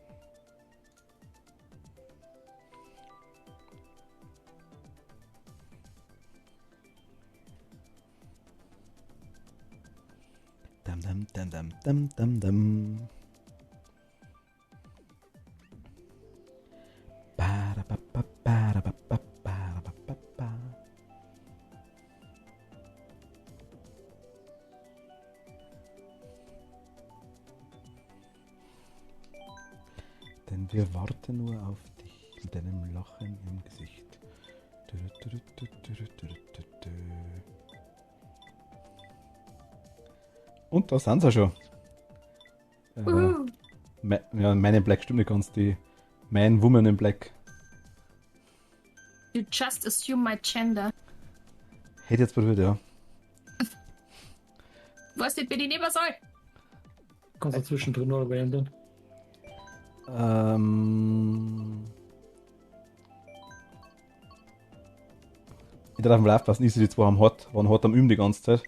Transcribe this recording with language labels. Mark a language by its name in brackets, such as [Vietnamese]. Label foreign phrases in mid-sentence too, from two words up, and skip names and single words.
[German] Dam dam dam dam dam dam dam. Ba-da-ba-ba-ba-da-ba-ba-ba-da-ba-ba-ba. Denn wir warten nur auf dich mit deinem Lachen im Gesicht. Und da sind sie schon. Ja, Man in Black stimmt nicht ganz. Die Man, Woman in Black. [English] You just assume my gender. [German] Hätte jetzt probiert, ja. Was nicht, bin ich nicht mehr soll. Kannst du zwischendrin noch ändern. Ich darf mal aufpassen, ist die zwei waren hart am Üben die ganze Zeit.